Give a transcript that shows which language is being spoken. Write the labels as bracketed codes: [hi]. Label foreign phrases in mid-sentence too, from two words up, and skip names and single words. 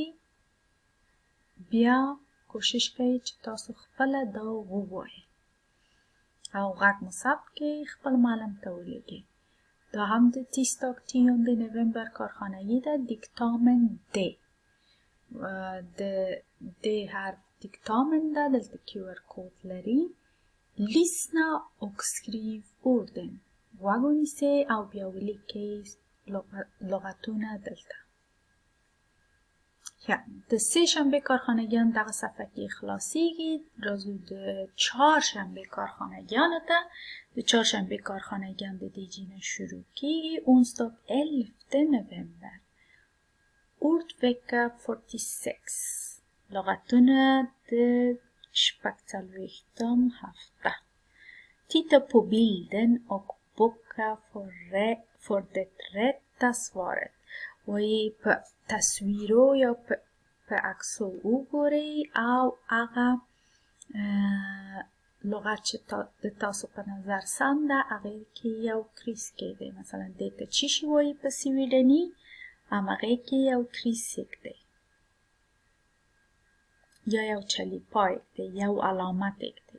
[ps] بیا کوشش کوئ چې تاسو خپله دا ووایئ او غږ مو ثبت کړئ، خپل معلم ته ولیږئ. دا هم د تیستاگ 10 نوامبر کارخانگی ده. دیکتامن د. د د حرف دیکتامن ده. دلته QR کوډ لري. [sv] Lyssna och skriv orden. [ps] غوږ ونیسئ او بیا ولیکئ لغتونه دلته. د سه شنبه کارخانگیان دغه صفحه کې خلاصیږي. راځو د چهارشنبه کارخانگیانو ته. د چهارشنبه کارخانگیان د دې جینه شروع کیږي. [sv] onsdag 11 نوامبر. ordvecka 46. [ps] لغتونه د شپږڅلوېښتم هفته. [sv] Titta på bilden och boka för det rätta svaret. [ps] وایي په تصویرو یا په عکسو وګورئ او هغه لغت چې د تاسو په نظر سم ده هغې کې یو کریس کیږدئ. مثلا دې ته چی شي وایي په سویډني، همغې کې یو کریس ایږدئ یا یو چلیپا ایږدئ، یو علامت ایږدئ.